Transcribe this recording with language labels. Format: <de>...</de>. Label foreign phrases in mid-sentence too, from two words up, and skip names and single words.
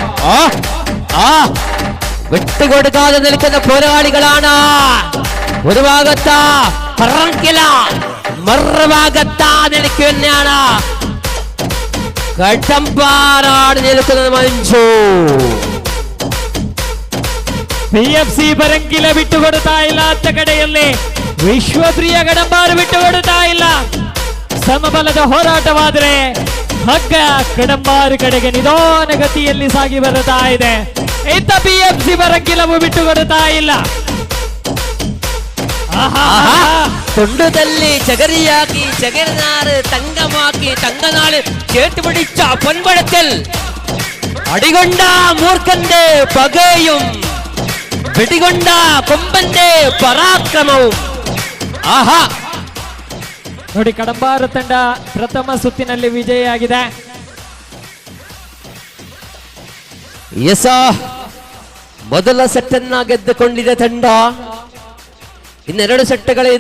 <ml>വിട്ടുകൊടുക്കാതെ നിൽക്കുന്ന പോരാളികളാണ്. ഒരു ഭാഗത്ത് പറങ്കില, മറുഭാഗത്ത് നിൽക്കുന്നതാണ് കടമ്പാറാണ് നിൽക്കുന്നത് മഞ്ജു.</ml> <kn>PFC ಪರಂಕಿಲ ಬಿಟ್ಟುಕೊಡ್ತಾ ಇಲ್ಲ. ಅತ್ತ ಕಡೆಯಲ್ಲಿ ವಿಶ್ವಪ್ರಿಯ ಕಡಂಬಾರು ಬಿಟ್ಟುಕೊಡ್ತಾ ಇಲ್ಲ. ಸಮಬಲದ ಹೋರಾಟವಾದರೆ ಹಗ್ಗ ಕಡಂಬಾರು ಕಡೆಗೆ ನಿಧಾನ ಗತಿಯಲ್ಲಿ ಸಾಗಿ ಬರುತ್ತಾ ಇದೆ. ಇತ್ತ PFC ಪರಂಕಿಲವು ಬಿಟ್ಟುಕೊಡ್ತಾ ಇಲ್ಲ.</kn> <ml>തൊണ്ടുതല്ലി ചകരിയാക്കി ചകരിനാറ് തങ്കമാക്കി തങ്കനാള് ചേർത്തുപിടിച്ച പൊൻപടത്തിൽ അടികൊണ്ട മൂർഖന്റെ പകയും വെടികൊണ്ട കൊമ്പന്റെ പരാക്രമവും.</ml> <kn>ನೋಡಿ ಕಡಂಬಾರು ತಂಡ ಪ್ರಥಮ ಸುತ್ತಿನಲ್ಲಿ ವಿಜಯಿಯಾಗಿದೆ. ಮೊದಲ ಸೆಟ್ ಅನ್ನ ಗೆದ್ದುಕೊಂಡಿದೆ ತಂಡ. ಇನ್ನೆರಡು ಸೆಟ್ಗಳಿದೆ.</kn>